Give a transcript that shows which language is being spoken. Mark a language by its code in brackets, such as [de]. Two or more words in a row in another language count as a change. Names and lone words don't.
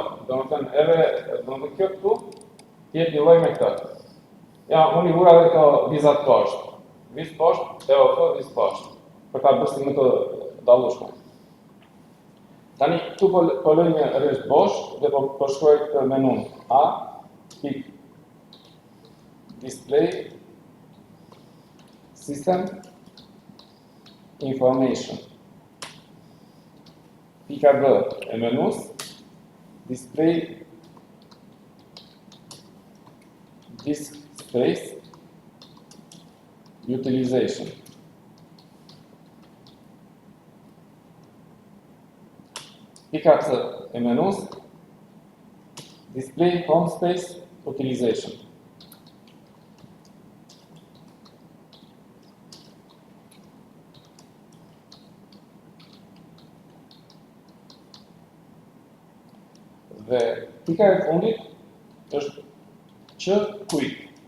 [sq] Domethënë kjo këtu tjetë një lloj me këtë. Ja, unë i vura edhe këto vizat poshtë. Viz poshtë, EOF, viz poshtë. Për ta bërë si më të dallueshme. Tani këtu po lëj një rresht bosh dhe po shkruaj këtë menun A, [en] display system information. [sq] Pika B e menus [en] display disk space utilization. [sq] Pika C e menus [en] display home space utilization. [sq] Dhe pika e fundit është që quick.